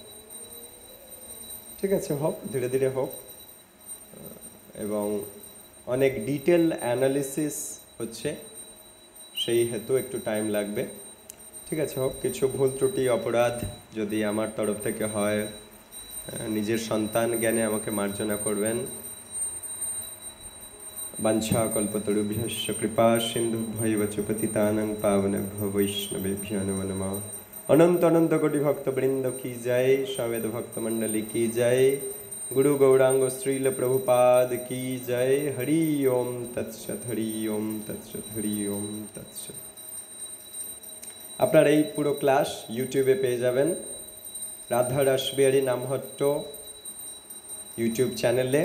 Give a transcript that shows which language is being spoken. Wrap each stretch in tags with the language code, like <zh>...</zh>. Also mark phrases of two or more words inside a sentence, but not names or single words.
<bn>ঠিক আছে, হোক, ধীরে ধীরে হোক, এবং অনেক</bn> <en>detail analysis</en> <bn>হচ্ছে, সেই হেতু একটু টাইম লাগবে। ঠিক আছে, হোক। কিছু ভুল ত্রুটি অপরাধ যদি আমার তরফ থেকে হয়, নিজের সন্তান জ্ঞানে আমাকে মার্জনা করবেন।</bn> <sa>বাঞ্ছা কল্পতরুভ্যশ্চ কৃপা সিন্ধুভ্যৈব চ পতিতানাং পাবনেভ্যো বৈষ্ণবেভ্যো নমো নমঃ।</sa> <bn>অনন্ত অনন্ত কোটি ভক্তবৃন্দ কি জয়, সমেত ভক্তমণ্ডলী কি জয়, গুরু গৌরাঙ্গ শ্রীল প্রভুপাদ কি জয়।</bn> <sa>হরি ওম তৎসৎ, হরি ওম তৎসৎ, হরি ওম তৎসৎ।</sa> <bn>আপনার এই পুরো ক্লাস ইউটিউবে পেয়ে যাবেন, রাধা রাসবিহারী নামহট্ট ইউটিউব চ্যানেলে।</bn>